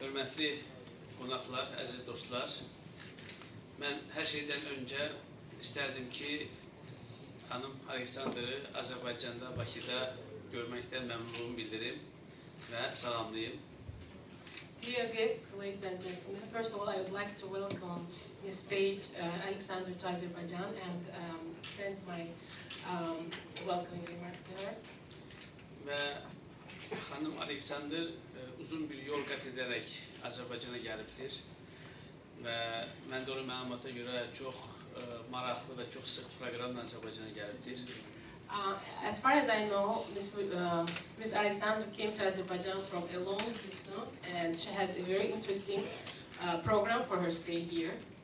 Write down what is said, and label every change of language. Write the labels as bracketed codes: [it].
[az] hörmətli qonaqlar, əziz dostlar, mən hər şeydən öncə istərdim ki, xanım Alexander'ı Azərbaycanda, Bakıda görməkdən məmnunluğumu bildirim və salamlayım. [en] dear guests, ladies and gentlemen, first of all, I would like to welcome Ms. Paige Alexander to Azerbaijan and send my welcoming remarks to her. [az] Və xanım Alexander uzun bir yol qət edərək Azərbaycana gəlibdir və mən də onun məlumata görə çox maraqlı və çox sıx proqramla Azərbaycana gəlibdir. [en] As far as I know, Ms. Alexander came to Azerbaijan from a long distance and she has a very interesting program for her stay here.